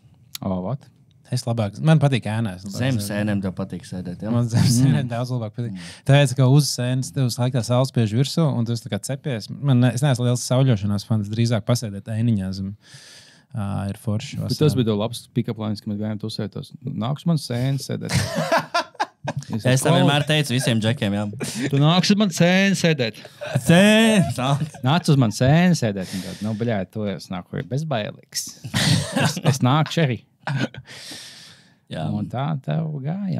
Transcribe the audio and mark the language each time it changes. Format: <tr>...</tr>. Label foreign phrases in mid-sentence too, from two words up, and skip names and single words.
<en>What?</en> <lv>Es labāk, man patīk ēnās. Zem sēnēm tev patīk sēdēt, jā? Man zem sēnēm daudz labāk patīk. Tāpēc, ka uz sēnes tev laikā saules spiež virsū, un tu tā kā cepies. Es neesmu liels sauļošanās fans, drīzāk pasēdēt ēniņā zem. Ir forši. Tas bija labs</lv> <en>pick-up lines,</en> <lv>ka mēs gājām tusētos. Nāks man sēnes sēdēt. Es tam vienmēr teicu visiem džekiem, jā. Tu nāks uz man sēnes sēdēt. Nāc uz man sēnes sēdēt. Nu, bļāj, to es nāku bezbailīgs. Es nāku šeri. Un tā tev gāja.</lv>